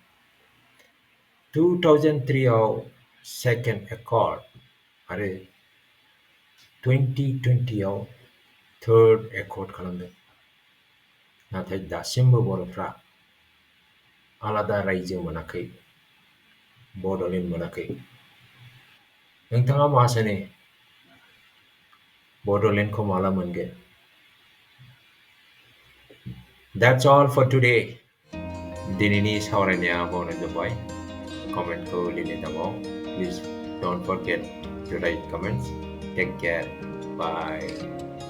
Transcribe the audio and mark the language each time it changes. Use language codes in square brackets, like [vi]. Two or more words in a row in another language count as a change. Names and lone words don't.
[brx] 2003 आव [en] second accord [brx] आरो 2020 आव [en] third accord [brx] खालामदों। नाथाय दासिमबो बर'फ्रा आलादा रायजो मोनाखै, बड'लेण्ड मोनाखै। नोंथाङा मा सानो? बड'लेण्डखौ माला मोनगोन? [en] That's all for today. [brx] दिनैनि सावरायनाया बावनो जोब्बाय। कमेन्टखौ लिरनो दाबाव। [en] Please don't forget to write comments. Take care. Bye.